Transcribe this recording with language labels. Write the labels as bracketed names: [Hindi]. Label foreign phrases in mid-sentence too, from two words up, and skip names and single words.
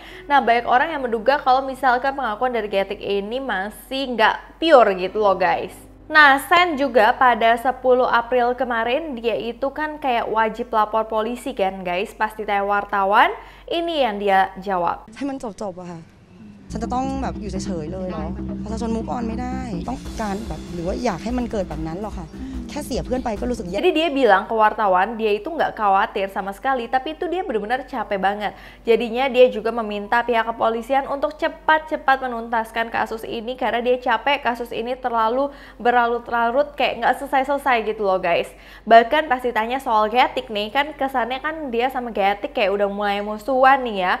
[Indonesian] Nah, banyak orang yang menduga kalau misalkan pengakuan dari Getik ini masih nggak pure gitu loh guys. Nah, Sen juga pada 10 April kemarin dia itu kan kayak wajib lapor polisi kan guys, pas ditanya wartawan, ini yang dia jawab. [Thai] ให้มันจบๆอะค่ะฉันจะต้องแบบอยู่เฉยๆเลยเหรอประชาชน [English] move on [Thai] ไม่ได้ต้องการแบบหรือว่าอยากให้มันเกิดแบบนั้นหรอกค่ะแค่เสียเพื่อนไปก็รู้สึกแย่ [Indonesian] Jadi dia bilang ke wartawan dia itu nggak khawatir sama sekali, tapi itu dia benar-benar capek banget. Jadinya dia juga meminta pihak kepolisian untuk cepat-cepat menuntaskan kasus ini karena dia capek kasus ini terlalu berlarut-larut kayak nggak selesai-selesai gitu loh guys. Bahkan pas ditanya soal Getik nih, kan kesannya kan dia sama Getik kayak udah mulai musuhan nih ya.